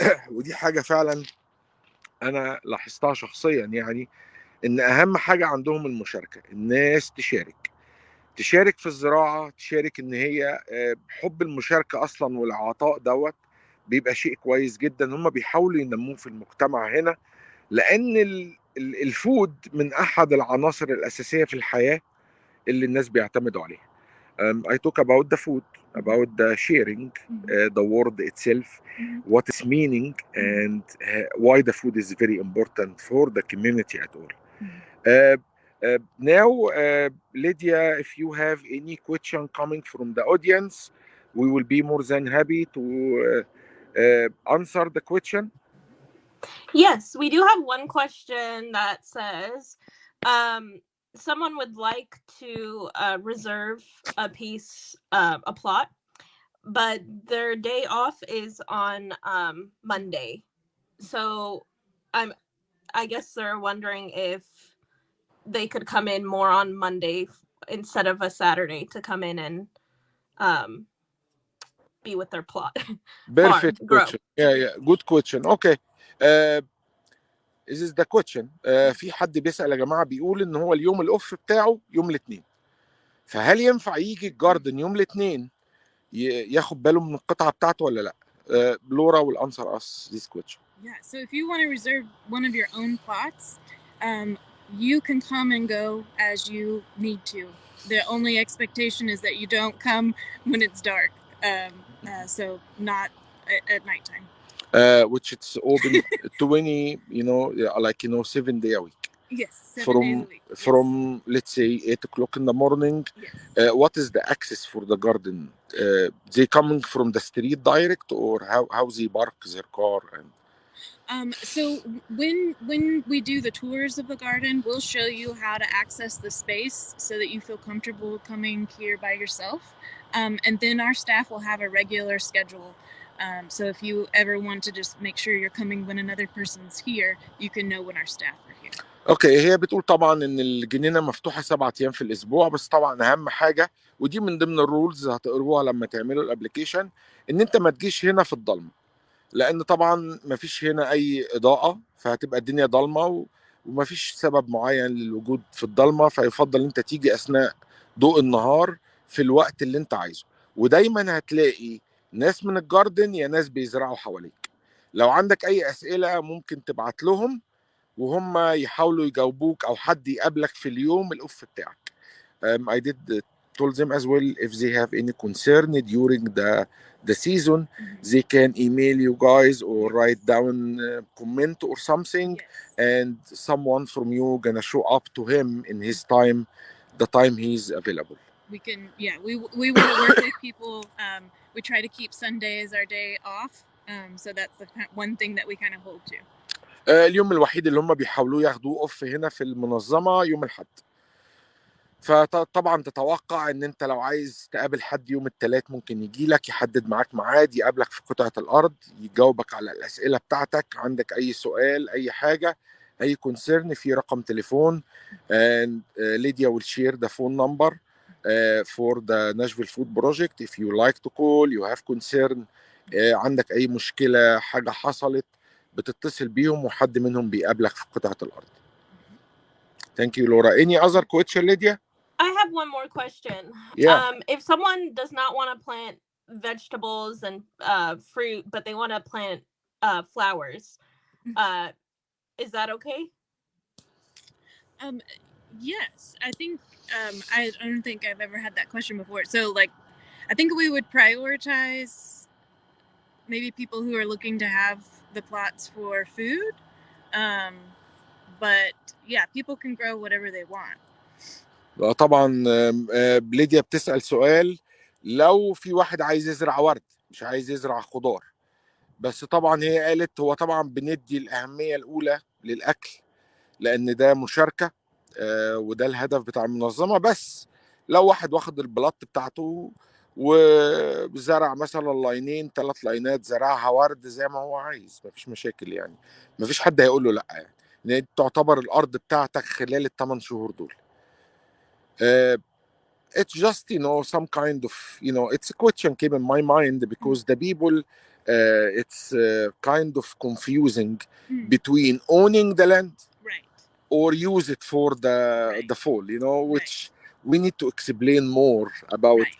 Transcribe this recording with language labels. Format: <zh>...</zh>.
<ar>ودي حاجه فعلا انا لاحظتها شخصيا، يعني ان اهم حاجه عندهم المشاركه، الناس تشارك في الزراعه، تشارك ان هي حب المشاركه اصلا والعطاء دوت بيبقى شيء كويس جدا. هم بيحاولوا ينموه في المجتمع هنا، لان الفود من احد العناصر الاساسيه في الحياه اللي الناس بيعتمدوا عليها.</ar> <en>I talk about the food, about the sharing, the word itself, what is meaning, and why the food is very important for the community at all. Now, Lydia, if you have any question coming from the audience, we will be more than happy to answer the question. Yes, we do have one question that says, someone would like to reserve a piece, a plot, but their day off is on Monday. So I guess they're wondering if they could come in more on Monday instead of a Saturday to come in and be with their plot. Perfect farm, grow. question. Yeah, good question. Okay. This is the question.</en> <ar>في حد بيسأل يا جماعة بيقول إن هو اليوم الأوف بتاعه يوم الاثنين، فهل ينفع يجي الجاردن يوم الاثنين ياخد باله من القطعة بتاعته ولا لا؟</ar> <en>Laura will answer us this question. Yeah, so if you want to reserve one of your own plots, you can come and go as you need to. The only expectation is that you don't come when it's dark, so not at nighttime. Which it's open 20, 7 days a week. Yes, 7 days a week. From let's say 8 o'clock in the morning. Yes. What is the access for the garden? They coming from the street direct, or how they park their car? And so when we do the tours of the garden, we'll show you how to access the space so that you feel comfortable coming here by yourself. And then our staff will have a regular schedule. So if you ever want to just make sure you're coming when another person's here, you can know when our staff are here.</en> <ar>اوكي، هي بتقول طبعا ان الجنينه مفتوحه 7 ايام في الاسبوع، بس طبعا اهم حاجه ودي من ضمن الرولز هتقروها لما تعملوا الابلكيشن، ان انت ما تجيش هنا في الضلمه، لان طبعا ما فيش هنا اي اضاءه، فهتبقى الدنيا ضلمه وما فيش سبب معين للوجود في الضلمه، فيفضل انت تيجي اثناء ضوء النهار في الوقت اللي انت عايزه. ودايما هتلاقي ناس من الجاردن يا ناس بيزرعوا حواليك. لو عندك اي اسئله ممكن تبعت لهم وهم يحاولوا يجاوبوك، او حد يقابلك في اليوم الاوف بتاعك.</ar> <en>I did told them as well if they have any concern during the season, they can email you guys or write down comment or something. Yes. And someone from you gonna show up to him in his time, the time he's available. We can, yeah, we want to work with people. We try to keep Sunday as our day off, so that's the one thing that we kind of hold to.</en> <ar>اليوم الوحيد اللي هم بيحاولوا ياخدوه اوف هنا في المنظمه يوم الاحد. فطبعا تتوقع ان انت لو عايز تقابل حد يوم الثلاث ممكن يجي لك يحدد معاك ميعاد، يقابلك في قطعه الارض، يجاوبك على الاسئله بتاعتك، عندك اي سؤال اي حاجه اي كونسيرن، في رقم تليفون.</ar> <en>and Lydia will share the phone number for the Nashville Food Project if you like to call, you have concern.</en> <ar>عندك اي مشكله حاجه حصلت بتتصل بيهم وحد منهم بيقابلك في قطعه الارض.</ar> <en>Thank you, Laura. Any other question, Lydia? I have one more question. Yeah. If someone does not want to plant vegetables and fruit, but they want to plant flowers, is that okay? Yes, I think I don't think I've ever had that question before. So like, I think we would prioritize maybe people who are looking to have the plots for food. But yeah, people can grow whatever they want.</en> <ar>طبعا ليديا بتسأل سؤال، لو في واحد عايز يزرع ورد مش عايز يزرع خضار، بس طبعا هي قالت هو طبعا بندي الأهمية الأولى للأكل لأن ده مشاركة وده الهدف بتاع المنظمة. بس لو واحد واخد البلاط بتاعته وزرع مثلا لاينين 3 لاينات زرعها ورد زي ما هو عايز، مفيش مشاكل يعني، مفيش حد هيقول له لا يعني، لأن تعتبر الأرض بتاعتك خلال ال8 شهور دول.</ar> <en>It's just some kind of it's a question came in my mind because the people it's kind of confusing between owning the land or use it for the fall, which we need to explain more about.</en>